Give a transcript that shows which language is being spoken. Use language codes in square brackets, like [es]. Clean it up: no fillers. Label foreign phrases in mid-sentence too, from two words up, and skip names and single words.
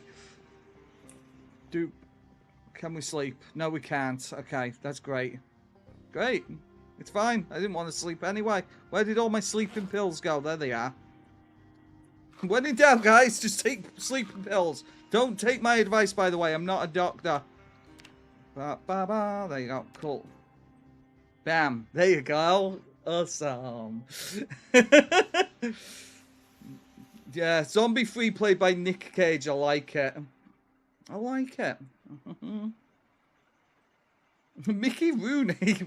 [en] Dude, can we sleep? No, we can't. Okay, that's great. Great. It's fine. I didn't want to sleep anyway. Where did all my sleeping pills go? There they are. When in doubt, guys, just take sleeping pills. Don't take my advice, by the way. I'm not a doctor. Ba, ba, ba. There you go. Cool. Bam. There you go. Awesome. Yeah, Zombie Free played by Nick Cage. I like it. I like it. Mickey Rooney.